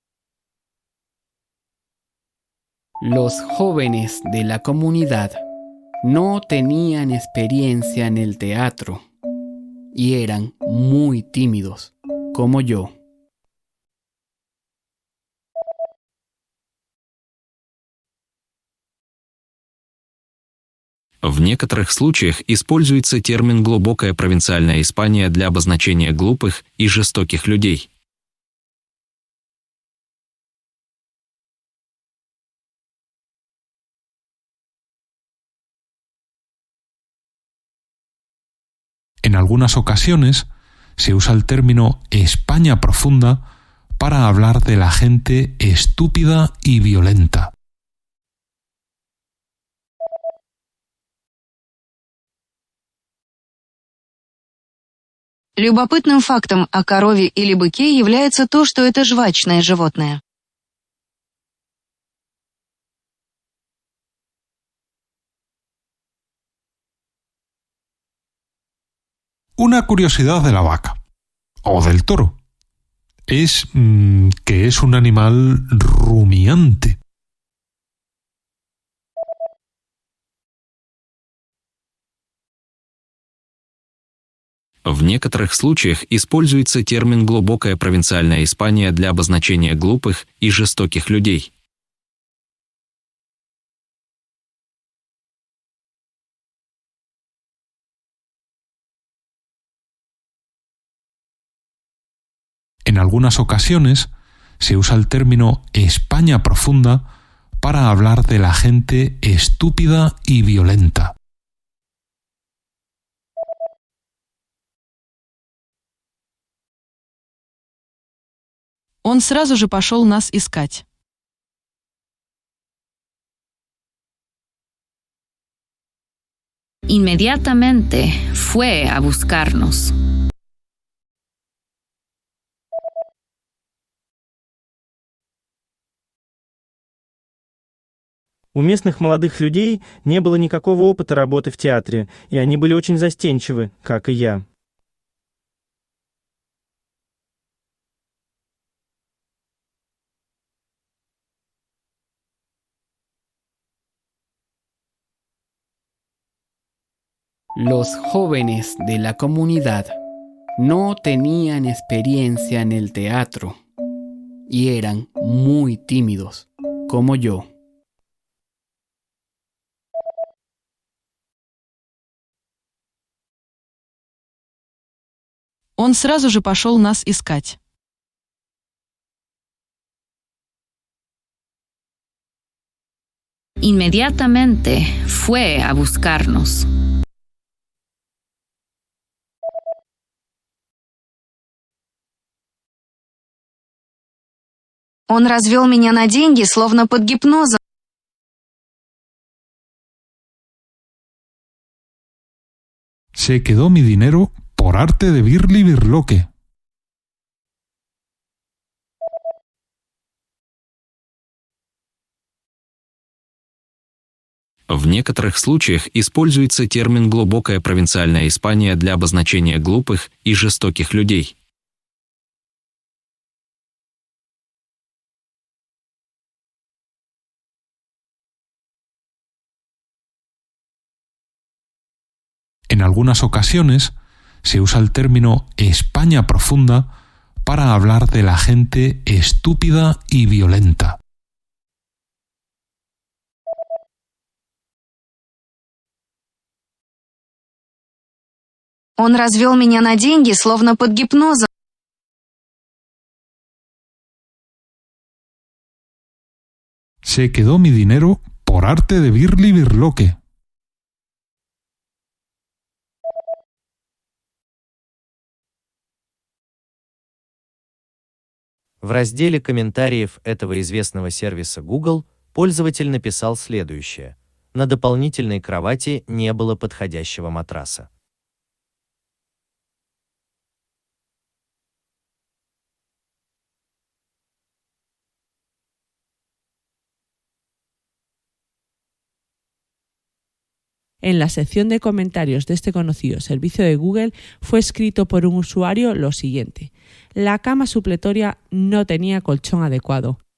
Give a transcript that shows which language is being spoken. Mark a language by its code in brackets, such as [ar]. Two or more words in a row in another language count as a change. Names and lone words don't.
[es] Los jóvenes de la comunidad no tenían experiencia en el teatro y eran muy tímidos, como yo. [ru] В некоторых случаях используется термин «глубокая провинциальная Испания» для обозначения глупых и жестоких людей. [es] En algunas ocasiones se usa el término España profunda para hablar de la gente estúpida y violenta. [ru] Любопытным фактом о корове или быке является то, что это жвачное животное. [es] Una curiosidad de la vaca, o del toro, es que es un animal rumiante. [ru] В некоторых случаях используется термин «глубокая провинциальная Испания» для обозначения глупых и жестоких людей. [es] En algunas ocasiones se usa el término España profunda para hablar de la gente estúpida y violenta. [ru] Он сразу же пошел нас искать. [es] Inmediatamente fue a buscarnos. [ru] У местных молодых людей не было никакого опыта работы в театре, и они были очень застенчивы, как и я. [es] Los jóvenes de la comunidad no tenían experiencia en el teatro y eran muy tímidos, como yo. [ru] Он сразу же пошел нас искать. [es] Inmediatamente fue a buscarnos. [ru] Он развел меня на деньги, словно под гипнозом. [es] Se quedó mi dinero por arte de Birli Birloque. [ru] В некоторых случаях используется термин «глубокая провинциальная Испания» для обозначения глупых и жестоких людей. [es] En algunas ocasiones se usa el término España profunda para hablar de la gente estúpida y violenta. [ru] Он развел меня на деньги, словно под гипнозом. [es] Se quedó mi dinero por arte de Birli Birloque. [ru] В разделе комментариев этого известного сервиса Google пользователь написал следующее: на дополнительной кровати не было подходящего матраса. [es] En la sección de comentarios de este conocido servicio de Google fue escrito por un usuario lo siguiente: la cama supletoria no tenía colchón adecuado.